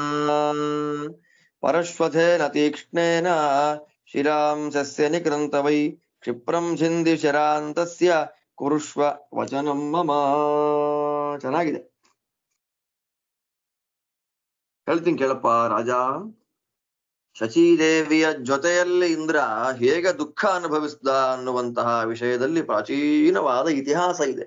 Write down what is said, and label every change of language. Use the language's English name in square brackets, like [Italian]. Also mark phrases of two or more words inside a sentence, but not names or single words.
[Sanskrit] ಪರಶ್ವಥೇನ ತೀಕ್ಷ್ಣೇನ ಶಿರಾಂಸಸ್ಯ ನಿಕೃಂತ ವೈ ಕ್ಷಿಪ್ರಂ ಸಿಂಧಿ ಶರಾಂತಸ್ಯ ಕುರುಷ್ವ ವಚನಂ ಮಮ. [Kannada] ಚೆನ್ನಾಗಿದೆ, ಹೇಳ್ತೀನಿ ಕೇಳಪ್ಪ ರಾಜ. ಶಚೀದೇವಿಯ ಜೊತೆಯಲ್ಲಿ ಇಂದ್ರ ಹೇಗೆ ದುಃಖ ಅನುಭವಿಸಿದ ಅನ್ನುವಂತಹ ವಿಷಯದಲ್ಲಿ ಪ್ರಾಚೀನವಾದ ಇತಿಹಾಸ ಇದೆ.